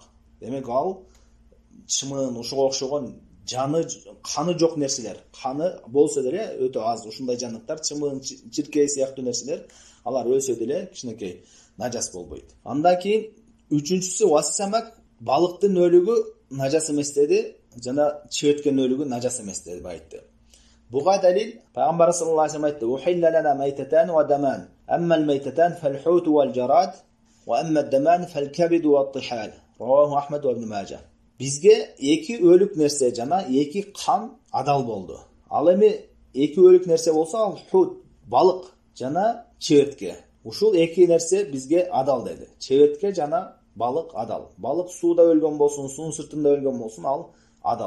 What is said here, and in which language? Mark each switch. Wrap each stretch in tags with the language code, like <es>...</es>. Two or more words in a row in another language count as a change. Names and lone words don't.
<ky>Демек ал чымын, ошого окшогон жаны, каны жок нерселер, каны болсо деле өтө аз ушундай жаныктар, чымын, чиркей сыяктуу нерселер, алар өлсө деле кичинекей нажас болбойт. Андан кийин үчүнчүсү вассамак, балыктын өлүгү нажас эмес деди, жана чебеткен өлүгү нажас эмес деп айтты. Буга далил пайгамбар</ky> <ar>صلى الله عليه وسلم айтты: "أحلت لنا ميتتان ودمان. أما الميتتان فالحوت والجراد، وأما الدمان فالكبد والطحال." رواه أحمد وابن ماجه.</ar> <ky>Бизге эки өлүк нерсе жана эки кан адал болду. Ал эми эки өлүк нерсе болсо, ал хут, балык жана чебетке. Ушул эки нерсе бизге адал деди. Чебетке жана балык адал. Балык сууда өлгөн болсун, суунун сыртында өлгөн болсун, ал адал.</ky>